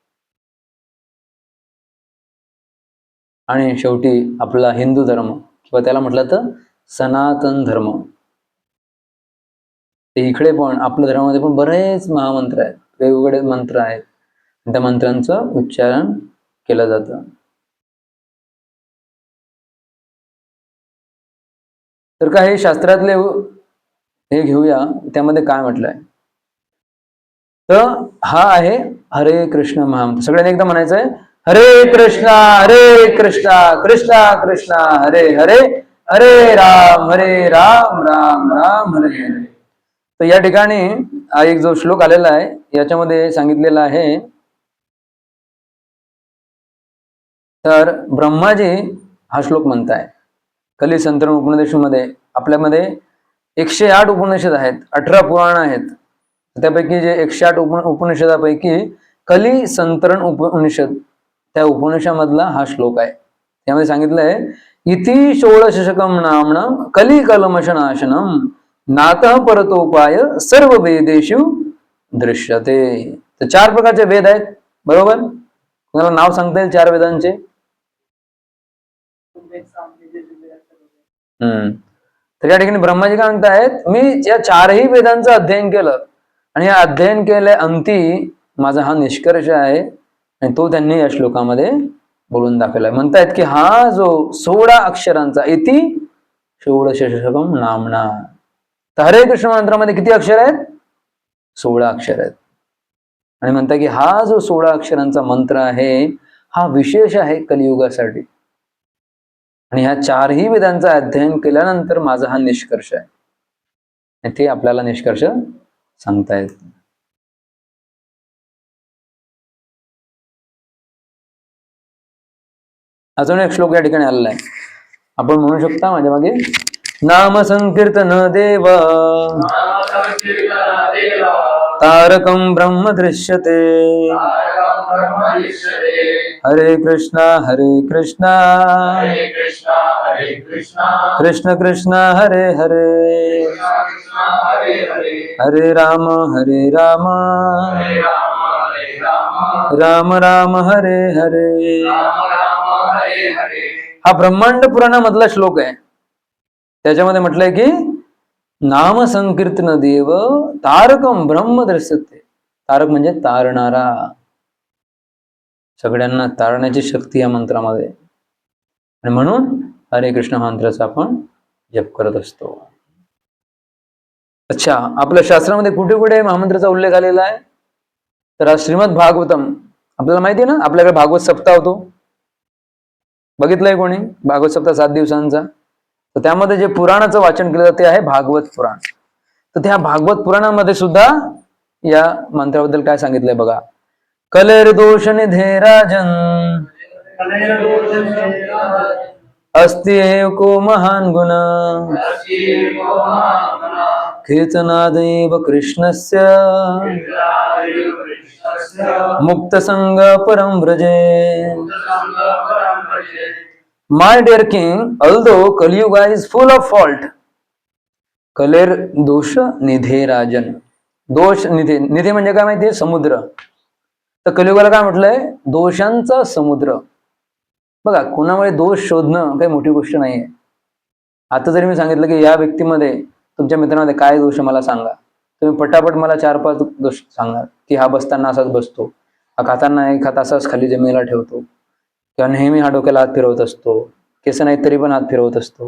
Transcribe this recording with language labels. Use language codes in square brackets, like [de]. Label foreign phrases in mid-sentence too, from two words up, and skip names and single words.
[mr] आणि शेवटी आपला हिंदू धर्म किंवा त्याला म्हटलं तर सनातन धर्म, ते इकडे पण आपल्या धर्मामध्ये पण बरेच महामंत्र आहेत, वेगवेगळे मंत्र आहेत, त्या मंत्रांचं उच्चारण केलं जातं. तर काही शास्त्रातले हे घेऊया, त्यामध्ये काय म्हटलंय. तर हा आहे हरे कृष्ण महामंत्र. सगळ्यांनी एकदा म्हणायचं आहे, [sa] हरे कृष्णा कृष्णा कृष्णा हरे हरे, हरे राम राम राम हरे हरे. [mr] तर या ठिकाणी हा एक जो श्लोक आलेला आहे याच्यामध्ये सांगितलेला आहे, तर ब्रह्माजी हा श्लोक म्हणताय. कली संतरण उपनिषदेमध्ये आपल्यामध्ये 108 उपनिषद आहेत, 18 पुराण आहेत. त्यापैकी जे 108 उपनिषदापैकी कली संतरण उपनिषद, त्या उपनिषदामधला हा श्लोक आहे. त्यामध्ये सांगितलंय, [sa] इति षोडशकम नामनं कली कलमशनाशनम नातः परतोपाय सर्व वेदेषु दृश्यते. [mr] तर 4 प्रकारचे वेद आहेत, बरोबर. तुम्हाला नाव सांगता येईल 4 वेदांचे? तर या ठिकाणी ब्रह्माजी काय म्हणतायत, मी या 4ही वेदांचं अध्ययन केलं, आणि या अध्ययन केल्या अंती माझा हा निष्कर्ष आहे, आणि तो त्यांनी या श्लोकामध्ये बोलून दाखवलाय. म्हणतायत की हा जो 16 अक्षरांचा [sa] इति षोडशकम नामना, [mr] तर हरे कृष्ण मंत्रामध्ये किती अक्षर आहेत? 16 अक्षर आहेत. आणि म्हणतात की हा जो 16 अक्षरांचा मंत्र आहे हा विशेष आहे कलियुगासाठी, आणि ह्या 4ही वेदांचं अध्ययन केल्यानंतर माझा हा निष्कर्ष आहे. आणि ते आपल्याला निष्कर्ष सांगतायत. अजून एक श्लोक या ठिकाणी आलेला आहे, आपण म्हणू शकता माझ्या मागे. [sa] नाम संकीर्तन देव तारकं ब्रह्म दृश्यते, हरे कृष्णा कृष्ण कृष्ण हरे हरे, हरे राम राम राम हरे हरे. [mr] हा ब्रह्मांड पुराणामधला श्लोक आहे. त्याच्यामध्ये म्हटलंय की [sa] नाम संकीर्तन देव तारकम ब्रह्म दृश्यते. [mr] तारक म्हणजे तारणारा, सगळ्यांना तारण्याची शक्ती या मंत्रामध्ये, आणि म्हणून हरे कृष्ण मंत्राचा आपण जप करत असतो. अच्छा, आपल्या शास्त्रामध्ये कुठे कुठे महामंत्राचा उल्लेख आलेला आहे? तर आज श्रीमद भागवतम, आपल्याला माहिती आहे ना, आपल्याकडे भागवत सप्ताह होतो, बघितलंय कोणी भागवत सप्ताह 7 दिवसांचा? तर त्यामध्ये जे पुराणाचं वाचन केलं जातं ते आहे भागवत पुराण. तर त्या भागवत पुराणामध्ये सुद्धा या मंत्राबद्दल काय सांगितलंय बघा. [sa] कलेर दोष निधे राजन अस्ति एको महान गुण कीर्तनादेव कृष्णस्य मुक्त संग परम व्रजे. [en] My dear king, although Kali Yuga is full of fault, [sa] कलेर दोष निधे राजन. [mr] दोष निधे, निधे म्हणजे काय माहितीये? समुद्र. तर कलियुगाला काय म्हटलंय? दोषांचा समुद्र. बघा, कोणामुळे दोष शोधणं काही मोठी गोष्ट नाहीये. आता जरी मी सांगितलं की या व्यक्तीमध्ये, तुमच्या मित्रामध्ये काय दोष मला सांगा, तुम्ही पटापट मला 4-5 दोष सांगा की हा बसताना असाच बसतो, हा खाताना एक हात असाच खाली जमिनीला ठेवतो, किंवा नेहमी हा डोक्याला हात फिरवत असतो, केस नाहीत तरी पण हात फिरवत असतो.